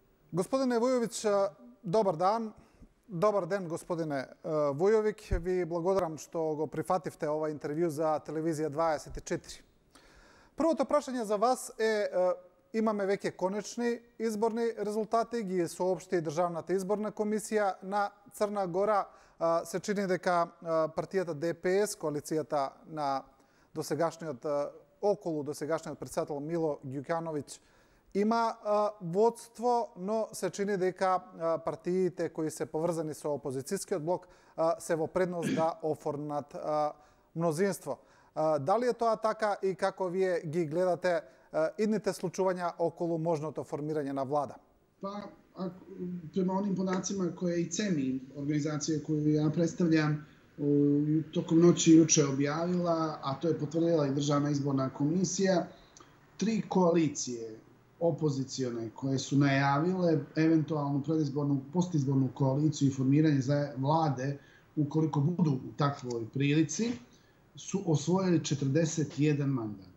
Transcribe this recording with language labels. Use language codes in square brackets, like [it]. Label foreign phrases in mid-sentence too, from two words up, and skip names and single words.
[sr] Gospodine Vujović, dobar dan. [mk] Добар ден, господине Вујовиќ. Ви благодарам што го [sr] prihvatite ovaj [mk] интервју за Телевизија [sr] 24. [mk] Prvото прашање за вас имаме веќе конечни изборни резултати, ги соопшти Државната изборна комисија на Црна Гора. Се чини дека партијата ДПС, коалицијата на околу досегашниот председател Мило Ѓукановиќ, има водство, но се чини дека партиите кои се поврзани со опозицијскиот блок се во предност да оформат мнозинство. Дали е тоа така и како вие ги гледате идните случувања околу можното формирање на влада? [sr] Pa, prema onim podacima koje i CEMI, organizacija koju ja predstavljam, tokom noći juče objavila, a to je potvrdila i Državna izborna komisija, 3 koalicije opozicione koje su najavile eventualnu predizbornu, postizbornu koaliciju i formiranje vlade ukoliko budu u takvoj prilici, su osvojili 41 mandat.